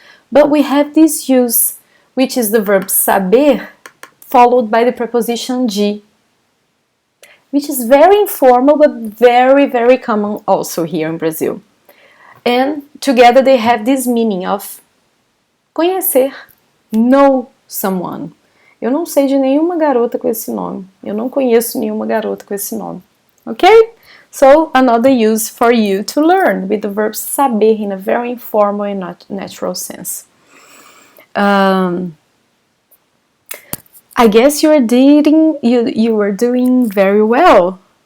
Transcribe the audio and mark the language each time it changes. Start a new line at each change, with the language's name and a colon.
English: But we have this use, which is the verb saber, followed by the preposition de, which is very informal but very, very common also here in Brazil. And together they have this meaning of conhecer, know someone.
Portuguese: Eu não sei de nenhuma garota com esse nome. Eu não conheço nenhuma garota com esse nome.
English: Ok? So, another use for you to learn with the verb saber in a very informal and natural sense. I guess you were doing very well.